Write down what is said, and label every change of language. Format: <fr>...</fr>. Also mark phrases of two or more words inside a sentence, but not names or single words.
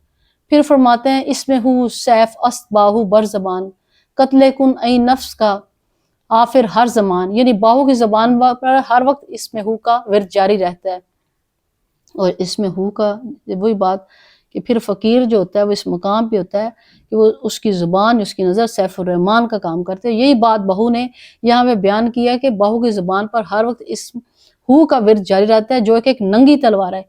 <ur>پھر فرماتے ہیں</ur> <fa>اس میں ہو سیف است باہو بر زبان قتل کن ای نفس کا آفر ہر زمان،</fa> <ur>یعنی باہو کی زبان پر ہر وقت اس میں ہو کا ورد جاری رہتا ہے۔ اور اس میں ہو کا وہی بات کہ پھر فقیر جو ہوتا ہے وہ اس مقام پہ ہوتا ہے کہ وہ اس کی زبان اس کی نظر سیف الرحمان کا کام کرتے ہیں۔ یہی بات باہو نے یہاں میں بیان کیا کہ باہو کی زبان پر ہر وقت اس ہو کا ورد جاری رہتا ہے، جو کہ ایک ننگی تلوار ہے۔</ur>